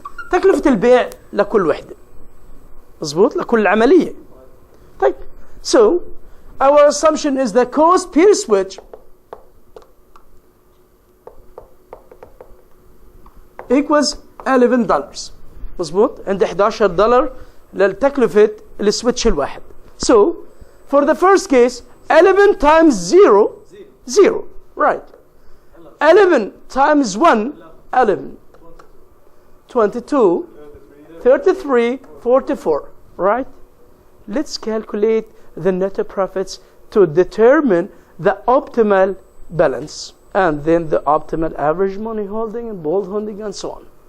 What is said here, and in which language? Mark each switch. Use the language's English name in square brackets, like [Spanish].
[Arabic] تكلفة البيع لكل وحدة. مظبوط؟ لكل عملية. طيب. [English] So our assumption is the cost per switch equals $11. [Arabic] مظبوط؟ عند $11 لتكلفة السويتش الواحد. [English] So for the first case 11 times 0 0, right? 11 times 1 11, 22, 33, 44, right? Let's calculate the net profits to determine the optimal balance, and then the optimal average money holding and bond holding and so on.